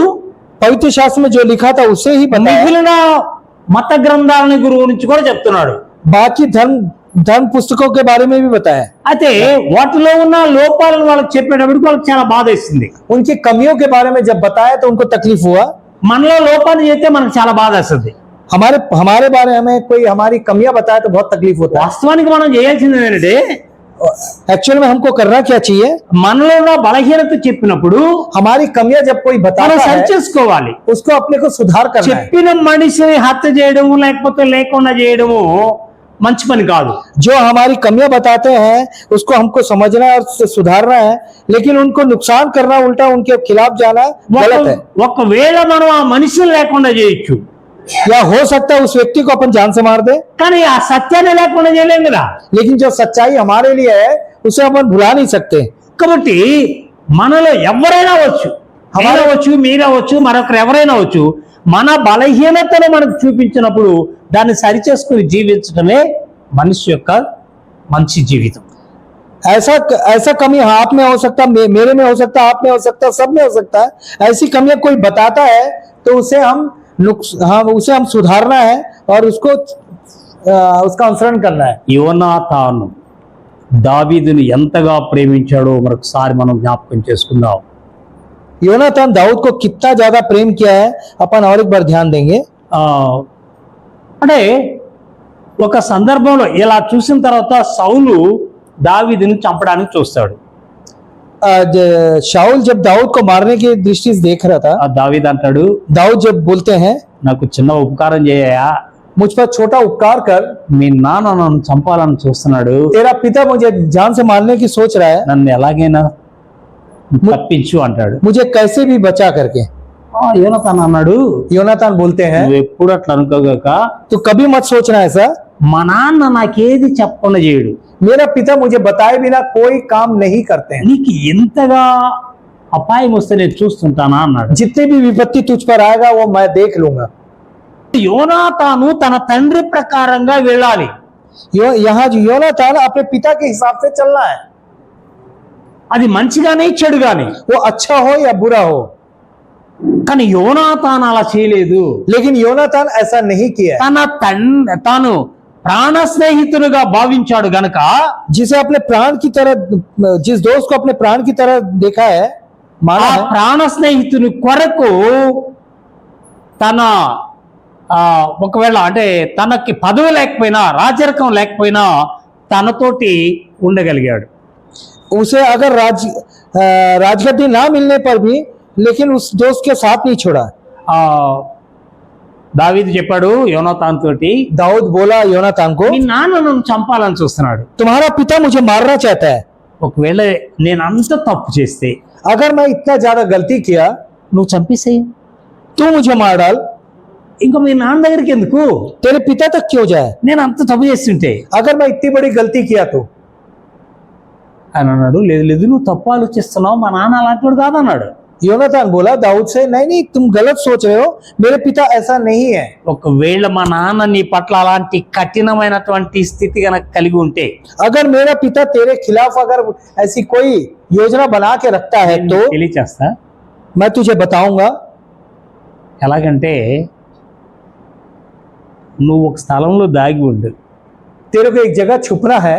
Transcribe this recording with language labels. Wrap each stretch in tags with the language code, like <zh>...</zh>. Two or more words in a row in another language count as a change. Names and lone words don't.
<hi>पवित्र शास्त्र में जो लिखा था उससे ही बताया.</hi> <te>మిగిలిన మత గ్రంథాలని గురించి కూడా చెప్తున్నాడు.</te> <hi>बाकी धर्म पुस्तकों के बारे में भी बताया।</hi> <te>అయితే వాటిలో ఉన్న లోపాలను వాళ్ళకి చెప్పేటప్పటికి వాళ్ళకి చాలా బాధ వేస్తుంది.</te> <hi>उनकी कमियों के बारे में जब बताया तो उनको तकलीफ हुआ।</hi> <te>మనలో లోపాన్ని చెప్తే మనకు చాలా బాధ వేస్తుంది.</te> <hi>हमारे बारे में कोई हमारी कमियां बताए तो बहुत तकलीफ होता है।</hi> <te>వాస్తవానికి మనం చేయాల్సింది ఏంటంటే</te> <hi>एक्चुअल में हमको करना क्या चाहिए?</hi> <te>మనలో ఉన్న బలహీనత చెప్పినప్పుడు</te> <hi>हमारी कमियां जब कोई</hi> <te>మనం</te> <hi>बताता है</hi> <te>సరి చేసుకోవాలి.</te> <hi>उसको अपने को सुधार करना है।</hi> <te>చెప్పిన మనిషిని హత్య చేయడము లేకపోతే లేకుండా చేయడము మంచి పని కాదు.</te> <hi>जो हमारी कमियां बताते हैं उसको हमको समझना और सुधारना है, लेकिन उनको नुकसान करना, उल्टा उनके खिलाफ जाना गलत है।</hi> <te>ఒకవేళ మనం ఆ మనిషిని లేకుండా చేయొచ్చు,</te> <hi>या हो सकता है उस व्यक्ति को अपन जान से मार दे,</hi> <te>కానీ ఆ సత్యాన్ని లేకుండా చేయలేం కదా.</te> <hi>लेकिन जो सच्चाई हमारे लिए है उसे अपन भुला नहीं सकते।</hi> <te>కాబట్టి మనలో ఎవరైనా వచ్చు, అవచ్చు మీరవచ్చు మరొకరు ఎవరైనా వచ్చు, మన బలహీనతను మనకు చూపించినప్పుడు దాన్ని సరిచేసుకుని జీవించడమే మనిషి యొక్క మంచి జీవితం.</te> <hi>ऐसा कमी आप में हो सकता, मेरे में हो सकता, आप में हो सकता, सब में हो सकता है। ऐसी कमियां कोई बताता है तो उसे हम सुधारना है और उसको उसका अनुसरण करना है।</hi> <te>యోనాతాను దావీదుని ఎంతగా ప్రేమించాడో మరొకసారి మనం జ్ఞాపకం చేసుకుందాం.</te> <hi>योनातान दाऊद को कितना ज्यादा प्रेम किया है अपन और एक बार ध्यान देंगे।</hi> <te>అంటే ఒక సందర్భంలో ఇలా చూసిన తర్వాత సౌలు దావీదుని చంపడానికి చూస్తాడు.</te> <hi>शाऊल जब दाऊद को मारने की दृष्टि से देख रहा था,</hi> <te>దావీదు అంటాడు,</te> <hi>दाऊद जब बोलते हैं</hi> <te>నాకు చిన్న ఉపకారం చేయయా,</te> <hi>मुझ पर छोटा उपकार कर,</hi> <te>మీ నాన్న నన్ను చంపాలని చూస్తున్నాడు,</te> <hi>तेरा पिता मुझे जान से मारने की सोच रहा है,</hi> <te>నన్ను ఎలాగైనా తప్పించు అంటాడు.</te> <hi>मुझे कैसे भी बचा करके।</hi> <te>యోనాతాన్ అన్నాడు,</te> <hi>योनातान बोलते हैं</hi> <te>నువ్వు ఎప్పుడు అట్లా అనుకోగాక,</te> <hi>तो कभी मत सोचना ऐसा,</hi> <te>మా నాన్న నాకేది చెప్పకుండా చేయడు,</te> <hi>मेरा पिता मुझे बताए बिना कोई काम नहीं करते हैं,</hi> <te>నీకు ఎంతగా అపాయం వస్తే నేను చూస్తుంటానా అన్నాడు.</te> <hi>जितनी भी विपत्ति तुझ पर आएगा वो मैं देख लूंगा।</hi> <te>యోనాతాను తన తండ్రి ప్రకారంగా వెళ్ళాలి.</te> <hi>यहाँ योनातान अपने पिता के हिसाब से चलना है,</hi> <te>అది మంచిగానే చెడుగానే.</te> <hi>वो अच्छा हो या बुरा हो,</hi> <te>కానీ యోనాతాన్ అలా చేయలేదు.</te> <hi>लेकिन योनातान ऐसा नहीं किया है।</hi> <te>తాను ప్రాణ స్నేహితునిగా భావించాడు గనక</te> <hi>जिसे अपने प्राण की तरह, जिस दोस्त को अपने प्राण की तरह देखा है, माना</hi> <te>ఆ</te> <hi>है,</hi> <te>ప్రాణ స్నేహితుని కొరకు తన ఒకవేళ అంటే తనకి పదవి లేకపోయినా రాజరికం లేకపోయినా తనతోటి ఉండగలిగాడు.</te> <hi>उसे अगर राजगद्दी ना मिलने पर भी लेकिन उस दोस्त के साथ नहीं छोड़ा।</hi> <te>దావీదు చెప్పాడు యోనాతాన్ తోటి,</te> <hi>दाऊद बोला योनातान को,</hi> <te>మీ నాన్న నన్ను చంపాలని చూస్తున్నాడు,</te> <hi>तुम्हारा पिता मुझे मारना चाहता है।</hi> <te>ఒకవేళ నేను అంత తప్పు చేస్తే</te> <hi>अगर मैं इतना ज्यादा गलती किया</hi> <te>నువ్వు చంపేసేయి,</te> <hi>तू मुझे मार डाल,</hi> <te>ఇంకా మీ నాన్న దగ్గరికి ఎందుకు,</te> <hi>तेरे पिता तक क्यों जाए,</hi> <te>నేను అంత తప్పు చేస్తుంటే</te> <hi>अगर मैं इतनी बड़ी गलती किया तो।</hi> <te>అని అన్నాడు. లేదు లేదు నువ్వు తప్పు ఆలోచిస్తున్నావు, మా నాన్న అలాంటి వాడు కాదన్నాడు.</te> <hi>योनातान बोला दाऊद से, नहीं नहीं तुम गलत सोच रहे हो, मेरे पिता ऐसा नहीं है।</hi> <te>ఒకవేళ మా నాన్న నీ పట్ల అలాంటి కఠినమైనటువంటి స్థితి గనక కలిగి ఉంటే,</te> <hi>अगर मेरा पिता तेरे खिलाफ अगर ऐसी कोई योजना बना के रखता है तो</hi> <te>తెలియచేస్తా.</te> <hi>मैं तुझे बताऊंगा।</hi> <te>ఎలాగంటే నువ్వు ఒక స్థలంలో దాగి ఉండు,</te> <hi>तेरे को एक जगह छुपना है,</hi>